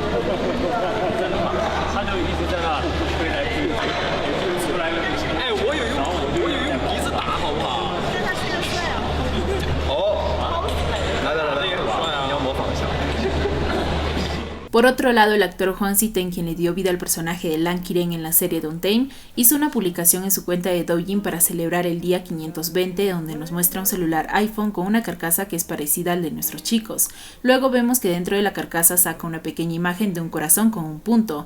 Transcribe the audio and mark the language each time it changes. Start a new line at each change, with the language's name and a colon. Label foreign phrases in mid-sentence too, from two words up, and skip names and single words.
Chinese: 真的吗？他就一直在那飞来飞去，出来了就行。哎，我有用鼻子打，好不好？但他是个帅啊。哦，来，你要模仿一下。
Spanish: Por otro lado, el actor Hwang Si-tae, quien le dio vida al personaje de Lan Ki-raen en la serie Dauntain, hizo una publicación en su cuenta de Douyin para celebrar el día 520, donde nos muestra un celular iPhone con una carcasa que es parecida al de nuestros chicos. Luego vemos que dentro de la carcasa saca una pequeña imagen de un corazón con un punto.